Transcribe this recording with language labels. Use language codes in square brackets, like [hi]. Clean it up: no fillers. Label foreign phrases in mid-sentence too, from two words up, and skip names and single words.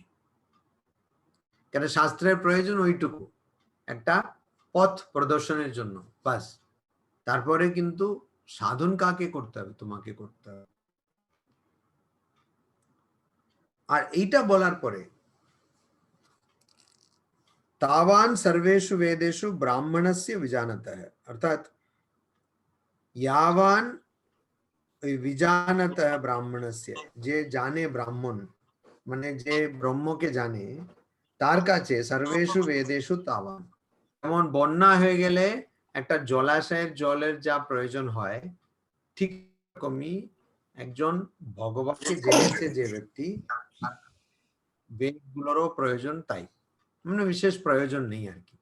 [bn] কেন? শাস্ত্রের প্রয়োজন ওইটুকু, একটা পথ প্রদর্শনের জন্য, বাস। তারপরে কিন্তু সাধন কাকে করতে হবে? তোমাকে করতে হবে। আর এইটা বলার পরে [sa] तावान सर्वेषु वेदेषु ब्राह्मणस्य विजानतः, अर्थात यावान विजानतः [bn] ब्राह्मणस्य, যে জানে ব্রাহ্মণ মানে যে ব্রহ্মকে জানে, তার কাছে [sa] सर्वेषु वेदेषु तावान, [bn] যেমন বন্যা হয়ে গেলে একটা জলাশয়ের জলের যা প্রয়োজন হয়, ঠিক রকমই একজন ভগবানকে জেনেছে যে ব্যক্তি, বেদগুলোরও প্রয়োজন তাই, মানে বিশেষ প্রয়োজন নেই আর কি।